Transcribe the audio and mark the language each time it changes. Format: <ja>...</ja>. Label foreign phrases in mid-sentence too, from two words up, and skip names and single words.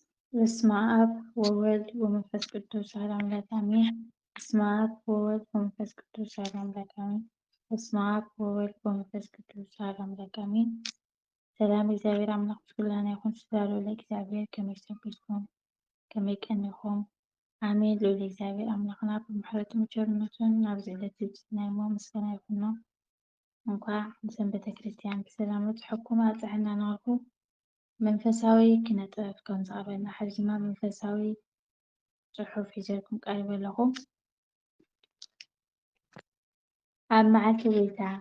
<gez>በስመ አብ ወወልድ ወመንፈስ ቅዱስ አሐዱ አምላክ አሜን። በስመ አብ ወወልድ ወመንፈስ ቅዱስ አሐዱ አምላክ አሜን። በስመ አብ ወወልድ ወመንፈስ ቅዱስ አሐዱ አምላክ አሜን።</gez> <am>ሰላም እግዚአብሔር አምላክ ምስጉን ይሁን። ስላለው ለእግዚአብሔር</am> <ti>ከመይ ሰንብትኩም ከመይ ቀኒኹም አሜን። ልዑል እግዚአብሔር አምላክና ብምሕረቱን ቸርነቱን ናብዚ ዕለት ዝብፅናዮ ምስጋና ይኹኖ። እንኳዕ ንሰንበተ ክርስቲያን ብሰላም በፅሕኩም ኣፅሕና ንረኽቡ መንፈሳዊ ክነጥበብ ከም ዝቐረበና ሕዚ ድማ መንፈሳዊ ፅሑፍ ሒዘልኩም ቀሪበ ኣለኹ። ኣብ መዓልቲ ጎይታ</ti>